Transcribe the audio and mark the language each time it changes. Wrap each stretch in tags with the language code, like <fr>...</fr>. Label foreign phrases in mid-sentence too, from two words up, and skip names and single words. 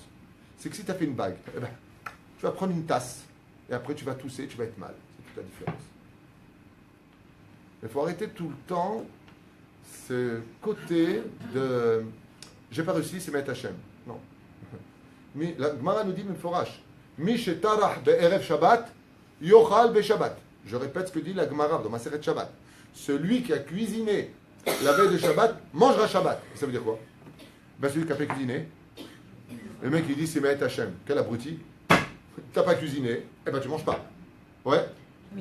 <fr>C'est que si tu as fait une bague, eh ben, tu vas prendre une tasse et après tu vas tousser, tu vas être mal. C'est toute la différence. Il faut arrêter tout le temps ce côté de j'ai pas réussi, c'est</fr> <he>מאת השם.</he> <fr>Non. Mais la Gemara nous dit Meforash.</fr> <he>מי שטרח בערב שבת, יאכל בשבת.</he> <fr>Je répète ce que dit la Gemara dans Maseret Shabbat. Celui qui a cuisiné la veille de Shabbat mangera Shabbat. Ça veut dire quoi? Ben celui qui a pas cuisiné. Le mec il dit c'est</fr> <he>מאת השם.</he> <fr>Quel abruti. T'as pas cuisiné, eh ben tu manges pas. Ouais. Mais</fr>